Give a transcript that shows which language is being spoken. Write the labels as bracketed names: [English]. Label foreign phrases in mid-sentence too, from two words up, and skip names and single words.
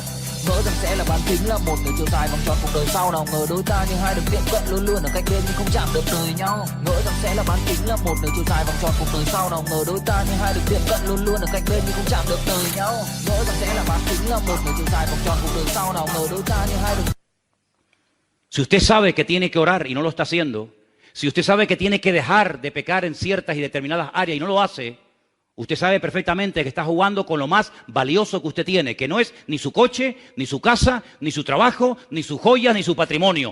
[Vietnamese] Ngỡ rằng sẽ là bán kính là một đường chiều dài vòng tròn cuộc đời sau nào ngờ đôi ta như hai đường tiệm cận luôn luôn ở cạnh bên nhưng không chạm được đời nhau. Ngỡ rằng sẽ là bán kính là một đường chiều dài vòng tròn cuộc đời sau nào ngờ đôi ta như hai đường tiệm cận luôn luôn ở cạnh bên nhưng không chạm được đời nhau. Ngỡ rằng sẽ là bán kính là một đường chiều dài vòng tròn cuộc đời sau nào ngờ đôi ta như hai đường. [Spanish] Si usted sabe que tiene que orar y no lo está haciendo, si usted sabe que tiene que dejar de pecar en ciertas y determinadas áreas y no lo hace, usted sabe perfectamente que está jugando con lo más valioso que usted tiene, que no es ni su coche, ni su casa, ni su trabajo, ni sus joyas, ni su patrimonio.